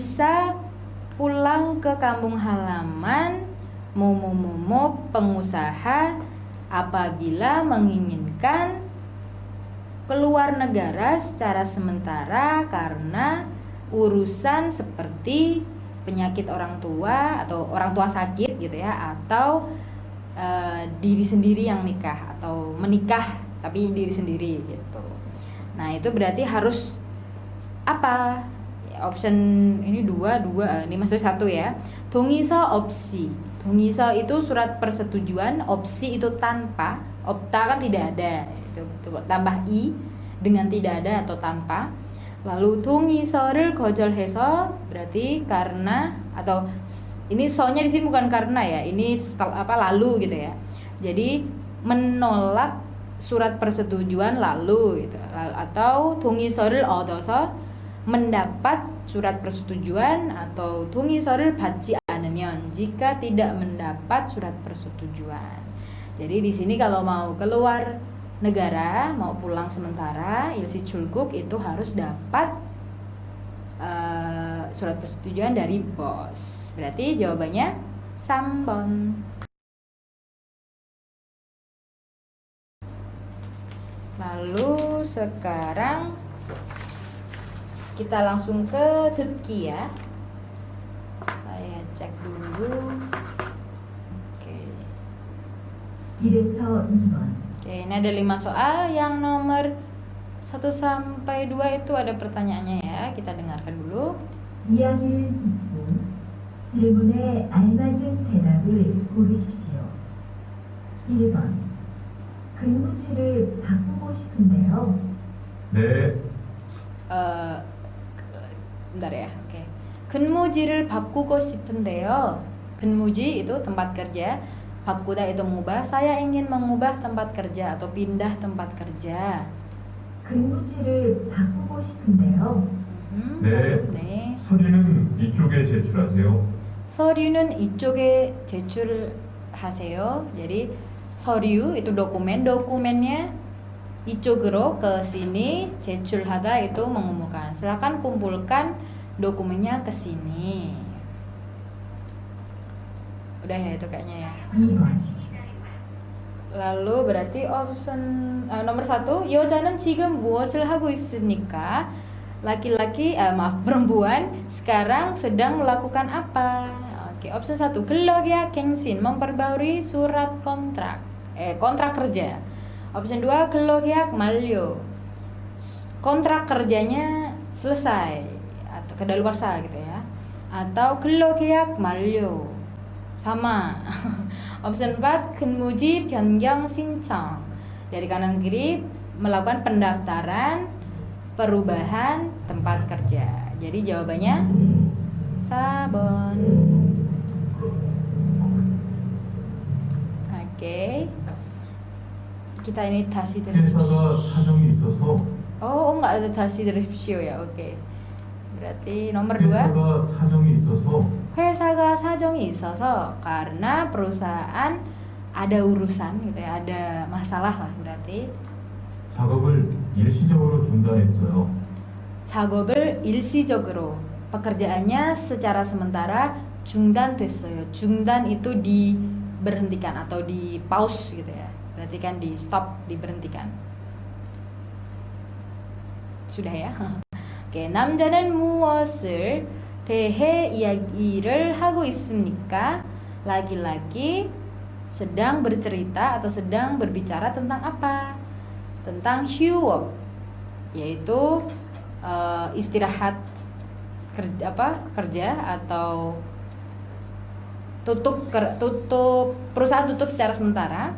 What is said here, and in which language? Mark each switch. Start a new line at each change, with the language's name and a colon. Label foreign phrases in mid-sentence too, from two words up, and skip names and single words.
Indonesian: Bisa pulang ke kampung halaman momo pengusaha apabila menginginkan keluar negara secara sementara karena urusan seperti penyakit orang tua atau orang tua sakit gitu ya, atau diri sendiri yang nikah atau menikah tapi diri sendiri gitu. Nah itu berarti harus apa? Option ini dua, ini maksudnya satu ya.
Korean: 동의서 없이.
Indonesian: 동의서 itu surat persetujuan, opsi itu tanpa, opta kan tidak ada, itu tambah i dengan tidak ada atau tanpa. Lalu
Korean: 동의서를 거절해서
Indonesian: berarti karena, atau ini sonya di sini bukan karena ya, ini lalu gitu ya. Jadi menolak surat persetujuan lalu gitu. Atau
Korean: 동의서를 얻어서
Indonesian: mendapat surat persetujuan, atau
Korean: 동의서를 받지 않으면
Indonesian: jika tidak mendapat surat persetujuan. Jadi di sini kalau mau keluar negara, mau pulang sementara,
Korean: 일시 출국
Indonesian: itu harus dapat surat persetujuan dari bos. Berarti jawabannya 3번. Lalu sekarang kita langsung ke 듣기 ya. Saya cek dulu. Oke.
Korean: 1에서 2번.
Indonesian: Oke, ini ada 5 soal. Yang nomor 1 sampai 2 itu ada pertanyaannya ya. Kita dengarkan dulu.
Korean: 이야기를 듣고 질문에 알맞은 대답을 고르십시오. 1번. 근무지를 바꾸고 싶은데요. 네,
Indonesian: Bentar ya. Oke.
Korean: 근무지를 바꾸고 싶은데요.
Indonesian: 근무지 itu tempat kerja. 바꾸다 itu mengubah. Saya ingin mengubah tempat kerja atau pindah tempat kerja.
Korean: 근무지를 바꾸고 싶은데요. 네. 네. 서류는 이쪽에 제출하세요. 서류는 이쪽에 제출하세요.
Indonesian: Jadi 서류 itu dokumen, dokumennya 이쪽으로 ke sini, 제출하다 itu mengumpulkan. Silakan kumpulkan dokumennya ke sini. Udah ya itu kayaknya ya.
Korean: 2번.
Indonesian: Lalu berarti option nomor 1,
Korean: 여자는 지금 무엇을 하고 있습니까?
Indonesian: Laki-laki, perempuan sekarang sedang melakukan apa? Oke, option 1,
Korean: 근로계약 갱신,
Indonesian: memperbarui surat kontrak, kontrak kerja. Option 2,
Korean: 근로계약 만료,
Indonesian: kontrak kerjanya selesai atau kedaluarsa gitu ya.
Korean: Atau 근로계약 만료,
Indonesian: sama. Option 4,
Korean: 근무지 변경 신청,
Indonesian: dari kanan kiri melakukan pendaftaran perubahan tempat kerja. Jadi jawabannya 4번. Oke. Kita ini 다시
Korean: 회사가 사정이 있어서
Indonesian: enggak ada
Korean: 다시 들으십시오
Indonesian: ya. Oke. Berarti nomor 2.
Korean: 회사가 사정이 있어서 회사가 사정이 있어서
Indonesian: karena perusahaan ada urusan gitu ya, ada masalah lah berarti.
Korean: 작업을 일시적으로 중단했어요. 작업을 일시적으로,
Indonesian: pekerjaannya secara sementara 중단됐어요. 중단 itu diberhentikan atau di pause gitu ya. Berarti kan di stop, diberhentikan. Sudah ya. Oke,
Korean: 남자는 무엇을 대해 이야기를 하고 있습니까?
Indonesian: Laki-laki sedang bercerita atau sedang berbicara tentang apa? Tentang 휴업, yaitu istirahat kerja atau tutup perusahaan tutup secara sementara.